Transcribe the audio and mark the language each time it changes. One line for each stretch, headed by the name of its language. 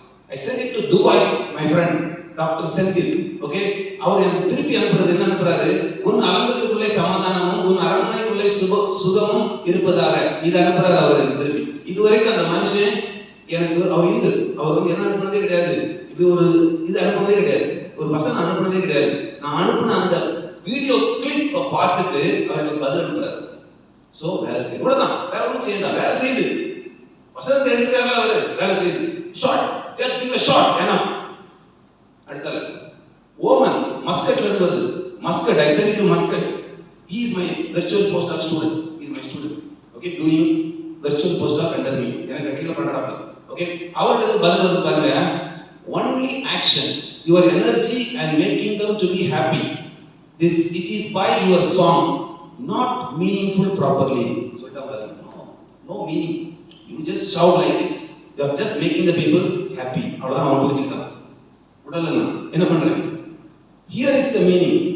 English: I sent it to Dubai, my friend, Dr. Senthil. Okay?
Tamil: அவர் எனக்கு திருப்பி அனுப்புறது என்ன அனுப்புறாரு? உன் அலங்கத்துக்குள்ளே சமாதானமும் உன் அரண்மனைக்குள்ளே சுகமும் இருப்பதாக இது அனுப்புறாரு அவர் எனக்கு திருப்பி. இதுவரைக்கும் அந்த மனுஷன் எனக்கு அவர் அவர் என்ன அனுப்புனதே கிடையாது. இப்படி ஒரு இது அனுப்புனதே கிடையாது. ஒரு வசனம் அனுப்புனதே கிடையாது. நான் அனுப்புன அந்த வீடியோ கிளிப் பார்த்துட்டு அவர் எனக்கு பதில் அனுப்புறாரு. சோ வேலை செய்யுது. இவ்வளவுதான். வேற ஒன்றும் செய்யலாம். வேலை செய்யுது. வசனத்தை எடுத்துக்காரல அவரு வேலை செய்யுது.
English: Short. Just give a shot. Enough.
Tamil: அடுத்தல. Oman மஸ்கட்ல இருந்து வருது. Muscat.
English: I sent it to Muscat. He is my virtual postdoc student. He is my student. Okay, doing virtual postdoc under me.
Tamil: எனக்கு கீழ பண்றாங்க. Okay, அவர்ட்ட பதில் வருது பாருங்க.
English: Only action, your energy and making them to be happy. This it is by your song, not meaningful properly. So no meaning. You just shout like this. You are just making the people happy.
Tamil: அவ்வளவுதான் அவன் புரிஞ்சுக்கிட்டான். உடல்ல என்ன பண்றேன்?
English: Here is the meaning.